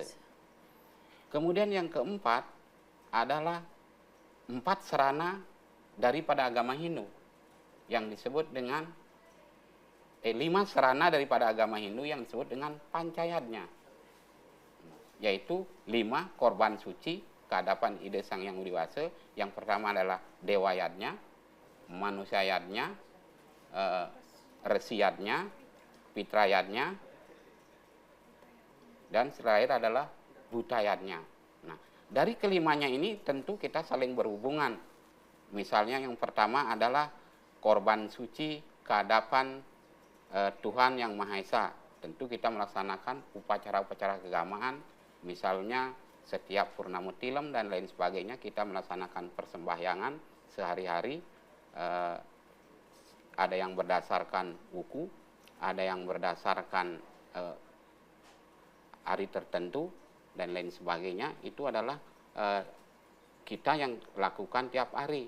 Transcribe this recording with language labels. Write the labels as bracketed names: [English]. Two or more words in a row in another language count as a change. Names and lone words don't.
[Indonesian] Kemudian yang keempat adalah 4 sarana daripada agama Hindu yang disebut dengan 5 sarana daripada agama Hindu yang disebut dengan pancayatnya, yaitu 5 korban suci ke hadapan ide Sang Yang Widi Wasa. Yang pertama adalah dewayatnya, manusiayatnya, resiyatnya, pitrayatnya, dan terakhir adalah butayatnya. Nah, dari kelimanya ini tentu kita saling berhubungan. Misalnya yang pertama adalah korban suci ke hadapan Tuhan Yang Maha Esa. Tentu kita melaksanakan upacara-upacara keagamaan, misalnya setiap purnama tilem dan lain sebagainya, kita melaksanakan persembahyangan sehari-hari. Ada yang berdasarkan wuku, ada yang berdasarkan hari tertentu dan lain sebagainya. Itu adalah kita yang lakukan tiap hari.